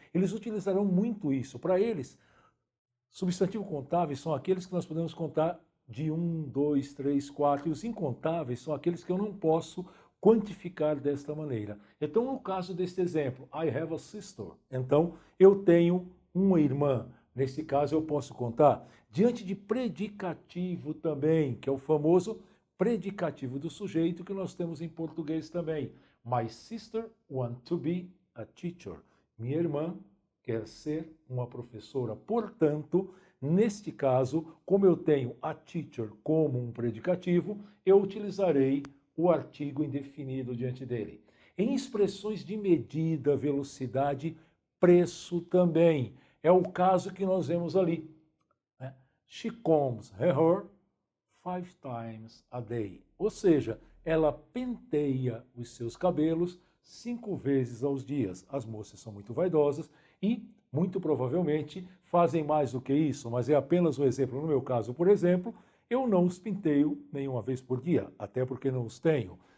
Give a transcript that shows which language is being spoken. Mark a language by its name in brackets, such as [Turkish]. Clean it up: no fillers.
[Portuguese] Eles utilizarão muito isso. Para eles, substantivo contáveis são aqueles que nós podemos contar de 1, 2, 3, 4. E os incontáveis são aqueles que eu não posso quantificar desta maneira. Então, no caso deste exemplo, [English] I have a sister. [Portuguese] Então, eu tenho uma irmã. Nesse caso, eu posso contar. Diante de predicativo também, que é o famoso predicativo do sujeito que nós temos em português também. [English] My sister wants to be a teacher. [Portuguese] Minha irmã quer ser uma professora. Portanto, neste caso, como eu tenho [English] a teacher [Portuguese] como um predicativo, eu utilizarei o artigo indefinido diante dele. Em expressões de medida, velocidade, preço também. É o caso que nós vemos ali. [English] She combs her hair 5 times a day. [Portuguese] Ou seja, ela penteia os seus cabelos 5 vezes aos dias. As moças são muito vaidosas e, muito provavelmente, fazem mais do que isso, mas é apenas um exemplo. No meu caso, por exemplo, eu não os penteio nenhuma vez por dia, até porque não os tenho.